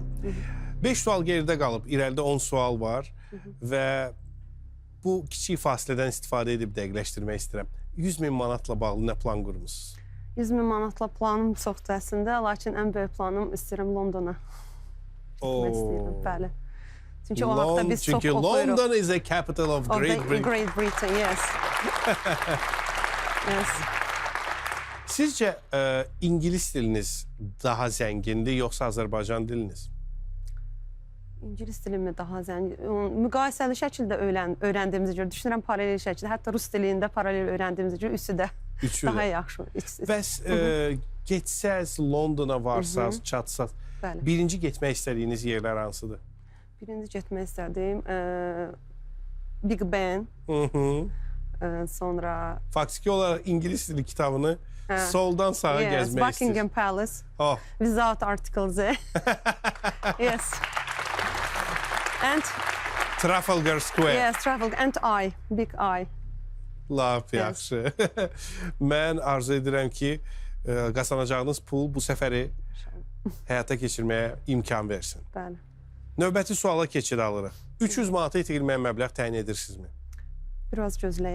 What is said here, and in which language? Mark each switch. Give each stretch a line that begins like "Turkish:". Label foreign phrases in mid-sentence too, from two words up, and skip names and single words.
Azerbaijani: 5 sual geridə qalıb, irəlidə 10 sual var və bu kiçik fasilədən istifadə edib dəqiqləşdirmək istəyirəm. 100.000 manatla bağlı nə plan qurmusunuz? 100.000 manatla planım çoxdur əslində, lakin ən böyük planım istəyirəm Londona gitmək istəyirəm, bəli. Çünki o haqda biz çox Çünki oxuyuruq.
English: London is the capital of Great Britain. Great Britain, yes. Yes.
Azerbaijani: Sizcə İngilis diliniz daha zəngindir, yoxsa Azərbaycan diliniz? İngilis dilimi daha zəngin. Müqayisəli şəkildə öyrəndiyimizə görə, düşünürəm paralel şəkildə, hətta rus dilində paralel öyrəndiyimizə görə üçü də daha yaxşı. Bəs getsəz, Londona varsaz, çatsaz, Bəli. birinci getmək istədiyiniz yerlər hansıdır? Birinci getmək istədiyim Big Ben, sonra Faktiki olaraq İngilis dili kitabını soldan sağa yes, gəzmək istəyir. Buckingham Palace,
English: Oh, without articles. Yes. And Trafalgar Square. yes, travel and I, big I.
Azerbaijani: Lap yaxşı. Mən arzu edirəm ki, qazanacağınız pul bu səfəri həyata keçirməyə imkan versin. Bəli. Növbəti suala keçid alırıq. 300 manata itirilməyə məbləğ təyin edirsinizmi? Biraz gözləyə.